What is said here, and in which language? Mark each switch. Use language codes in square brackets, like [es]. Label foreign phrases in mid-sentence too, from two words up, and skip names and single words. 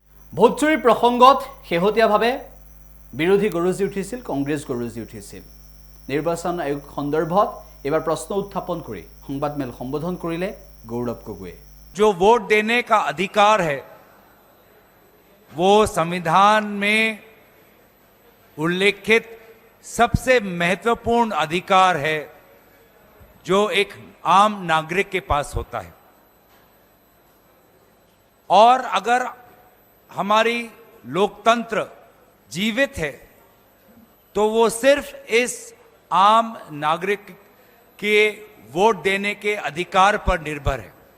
[as] ভোটচুৰিৰ প্ৰসংগত শেহতীয়াভাৱে বিৰোধী গৰজি উঠিছিল, কংগ্ৰেছ গৰজি উঠিছিল। নিৰ্বাচন আয়োগ সন্দৰ্ভত এবাৰ প্ৰশ্ন উত্থাপন কৰি সংবাদমেল সম্বোধন কৰিলে গৌৰৱ গগৈয়ে। [hi] जो वोट देने का अधिकार है वो संविधान में उल्लेखित सबसे महत्वपूर्ण अधिकार है जो एक आम नागरिक के पास होता है। और अगर हमारी लोकतंत्र जीवित है तो वो सिर्फ इस आम नागरिक के वोट देने के अधिकार पर निर्भर है।